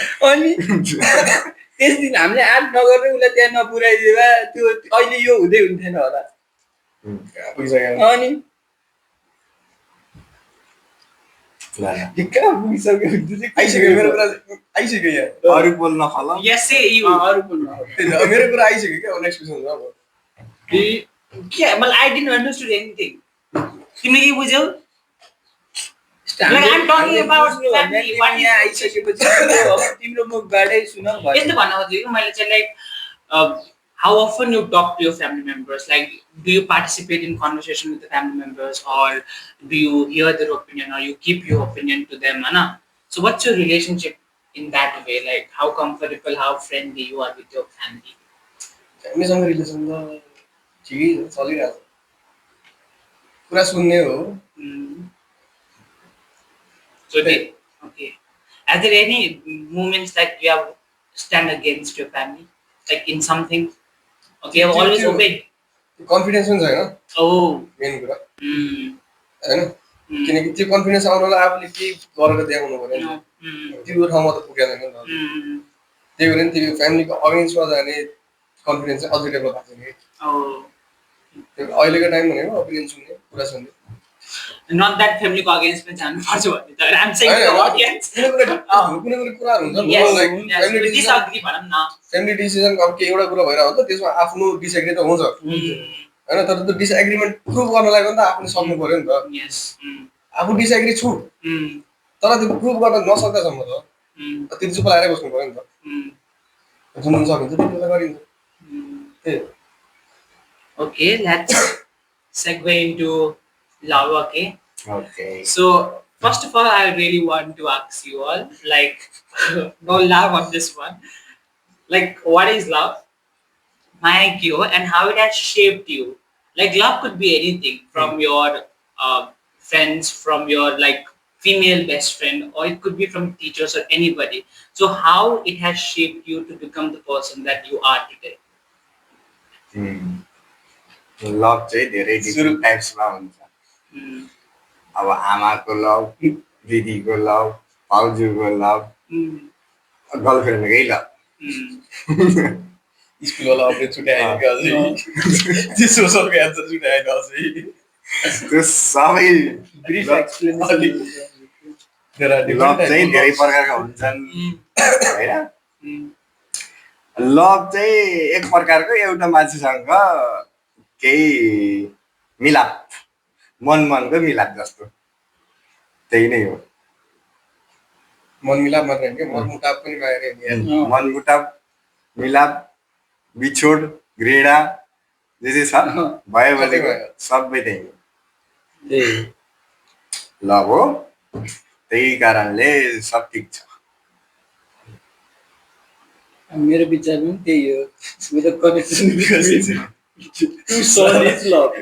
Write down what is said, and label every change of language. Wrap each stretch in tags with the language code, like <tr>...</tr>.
<ne>अनि त्यस दिन हामीले आँट नगरेर उसलाई त्यहाँ नपुऱ्याइदिए भए त्यो अहिले यो हुँदै हुन्थेन होला अनि कहाँ पुगिसक्यो आइसक्यो मेरो कुरा आइसक्यो यहाँ अरू बोल्न फल</ne> <en>Yes, say you.</en> <ne>अरू बोल्नु मेरो कुरा आइसक्यो क्या नेक्स्ट क्वेसन अब</ne> <en>Yeah, well, I didn't understood anything.</en> <ne>तिमीले के बुझ्यौ?</ne> <en>Like, I'm talking about family. What</en> <ne>यहाँ आइसकेपछि तिम्रो मुखबाटै सुनौ भयो यस्तो भन्न खोजेको मैले चाहिँ like</ne> <en>how often you talk to your family members? Like, do you participate in conversation with the family members, or do you hear their opinion, or you keep your opinion to them? Anna? So, what's your relationship in that way? Like, how comfortable, how friendly you are with your family?</en> <ne>फ्यामिलीसँग relation त ठिकै छ चलिरहेको छ कुरा सुन्ने हो</ne> <en>So, okay. Are there any moments like you have stand against your family, like in something? Okay, you have always obeyed.</en> <ne>Confidence पनि छैन Oh. मेन कुरा Mm. होइन किनकि त्यो कन्फिडेन्स आउनलाई आफूले केही गरेर देखाउनु पर्यो नि त्यो ठाउँमा त पुगेको छैन नि त त्यही भएर नि त्यो फ्यामिलीको अगेन्स्टमा जाने कन्फिडेन्स चाहिँ अझै डेभलप भएको छैन कि Oh. अहिलेको टाइम भनेको ओपिनियन सुन्ने कुरा सुन्ने</ne> <en>Not that family को against में</en> <ne>जानु पर्छ भन्ने त</ne> <en>I'm saying to the audience.</en> <ne>कुनै कुराहरू हुन्छ</ne> <en>Yes,</en> <ne>like</ne> <en>yes.</en> <ne>Family decision Disagree भनौँ न. फ्यामिली डिसिजन अब के एउटा कुरा भइरहेको हुन्छ त्यसमा आफ्नो डिसएग्री त हुन्छ होइन तर त्यो डिसएग्रीमेन्ट प्रुभ गर्नलाई पनि त आफूले सक्नु पर्यो नि त</ne> <en>Yes.</en> <ne>आफू डिसएग्री छु तर त्यो प्रुभ गर्न नसक्दासम्म त त्यो चुप लगाएर बस्नु पर्यो नि त जुन सकिन्छ त्यो कुरा गरिन्छ त्यही हो</ne> <en>Okay, let's segue into love. Okay. Okay. So first of all, I really want to ask you all, like, no love on this one. Like, what is love? And how it has shaped you. Like, love could be anything from your friends, from your like female best friend, or it could be from teachers or anybody. So how it has shaped you to become the person that you are today?</en> <ne>Love चाहिँ धेरै different टाइप्समा हुन्छ Mm. अब आमाको love दिदीको love भाउजूको love Mm. गर्लफ्रेन्डकै love Mm. स्कुलवाला update छुट्याएको अझै त्यो सोसलको answer छुट्याएको अझै त्यो सबै</ne> <en>Brief</en> <ne>लभ</ne> <en>explanation.</en> <ne>चाहिँ धेरै प्रकारका हुन्छन् होइन Mm. लभ चाहिँ एक प्रकारको एउटा मान्छेसँग केही मिलाप मनको मिलाप जस्तो त्यही नै हो मन मिलाप मात्र होइन क्या मनमुटाप पनि मागेर मनमुटाप मिलाप बिछोड घृणा जे छ भयो भने सबै त्यही हो लभ हो त्यही कारणले सब ठिक छ मेरो विचारमा पनि त्यही हो</ne> <en>with a connection between two solid love.</en>